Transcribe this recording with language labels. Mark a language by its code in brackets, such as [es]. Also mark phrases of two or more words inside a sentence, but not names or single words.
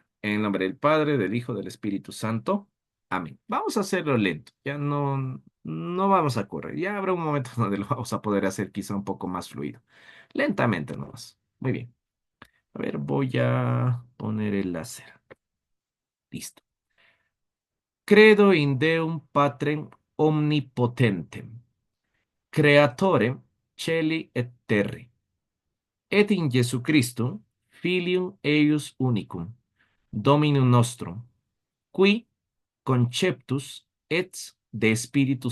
[es] En el nombre del Padre, del Hijo, del Espíritu Santo. Amén. Vamos a hacerlo lento. Ya no vamos a correr. Ya habrá un momento donde lo vamos a poder hacer quizá un poco más fluido. Lentamente nomás. Muy bien. A ver, voy a poner el láser. Listo. [la] Credo in Deum Patrem omnipotentem, creatorem celi et terri, et in Jesu Christum, filium eius unicum, Dominum nostrum, qui conceptus et de Spiritu